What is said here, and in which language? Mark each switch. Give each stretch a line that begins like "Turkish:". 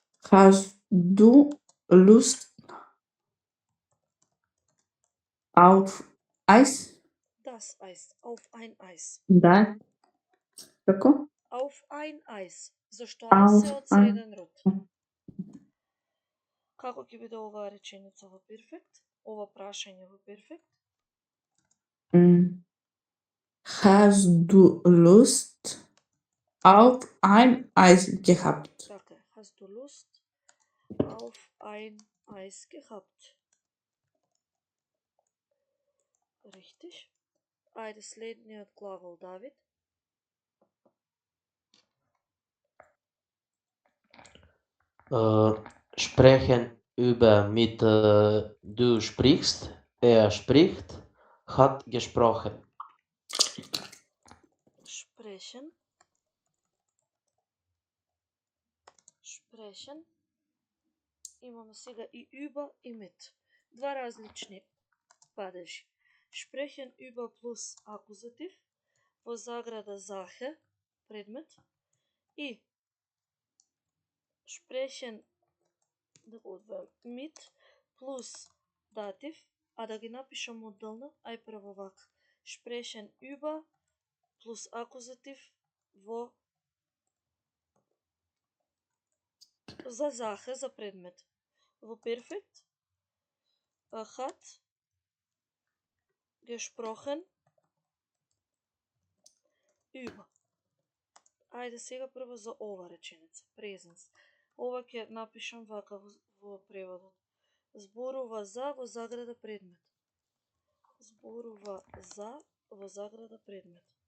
German: Hast du Lust auf Eis? Das Eis. Auf ein Eis.
Macedonian: Да. Како?
German: Auf ein Eis.
Macedonian: Зашто айс е од среден род? Како ќе биде оваа реченица во перфект? Ова прашање во перфект?
German: Hast du Lust auf ein Eis gehabt?
Macedonian: Така е.
German: Hast du Lust auf ein Eis gehabt? Richtig.
Macedonian: Ајде следниот глагол, Давид.
German: Sprechen über mit du sprichst, er spricht, hat gesprochen. Sprechen. Sprechen.
Macedonian: Имаме сега и über и mit. Два различни падежи. Sprechen über плюс акузатив, во заграда Sache, предмет, и sprechen, да го одвојам, mit плюс датив, а да ги напишам одделно, ај прво вака. Sprechen über плюс акузатив во за Sache, за предмет. Во перфект
German: hat gesprochen über.
Macedonian: Ајде сега прво за ова реченица, presens. Ова ќе напишам вака во преводот. Зборува за во заграда предмет. Зборува за во заграда предмет.